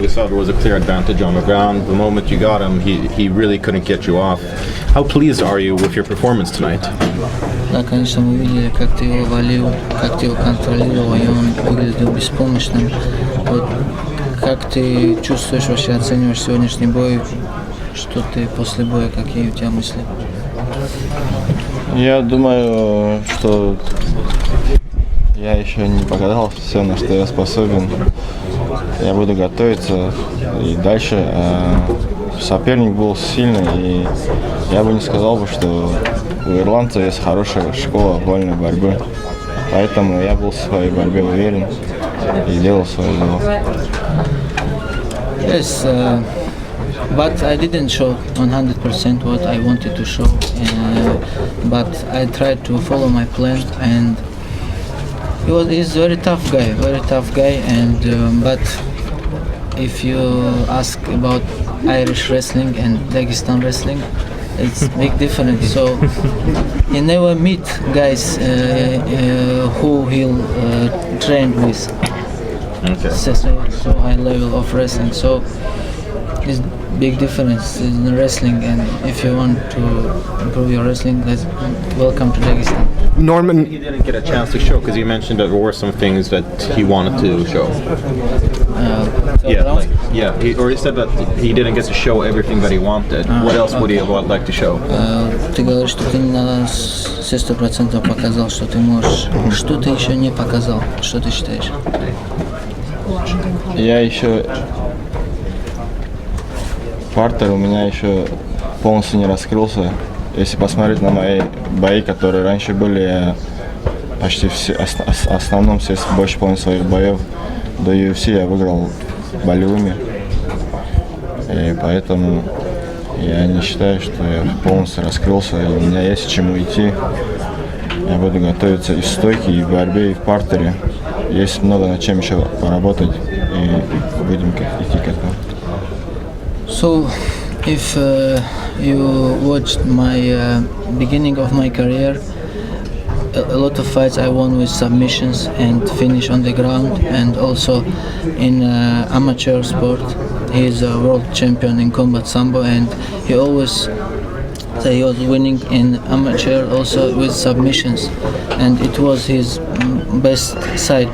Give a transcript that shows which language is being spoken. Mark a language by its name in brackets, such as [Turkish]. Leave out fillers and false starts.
[English] We saw there was a clear advantage on the ground. The moment you got him, he really couldn't get you off. How pleased are you with your performance tonight? [Russian] Да, конечно, мы видели, как ты его валил, как ты его контролировал, и он выглядел беспомощным. Вот как ты чувствуешь, вообще оцениваешь сегодняшний бой? Что ты после боя, какие у тебя мысли? Я думаю, что я еще не показал все, на что я способен. Я буду готовиться и дальше. Соперник был сильный, и я бы не сказал, что у ирландцев есть хорошая школа вольной борьбы. Поэтому я был в своей борьбе уверен и делал свое дело. [English] Yes, but I didn't show 100% what I wanted to show. But I tried to follow my plan, and he's a very tough guy, and but if you ask about Irish wrestling and Dagestan wrestling, it's big difference. So he never meet guys who he'll train with. Okay. So high level of wrestling. So it's big difference in wrestling, and if you want to improve your wrestling, welcome to Dagestan. Norman, He didn't get a chance to show because you mentioned that there were some things that he wanted to show. He said that he didn't get to show everything that he wanted. What else would he like to show? [Russian] Ты говоришь, что ты не на 100% показал, что ты можешь. Что ты еще не показал? Что ты считаешь? Я еще... Партер у меня еще полностью не раскрылся. Если посмотреть на мои бои, которые раньше были, я почти все, в основном все, больше половины своих боев до UFC я выиграл болевыми. И поэтому я не считаю, что я полностью раскрылся, и у меня есть к чему идти. Я буду готовиться и в стойке, и в борьбе, и в партере. Есть много над чем еще поработать, и будем идти к этому. [English] So, if you watched my beginning of my career, a lot of fights I won with submissions and finish on the ground, and also in amateur sport. He is a world champion in combat sambo, and he always say he was winning in amateur also with submissions, and it was his best side.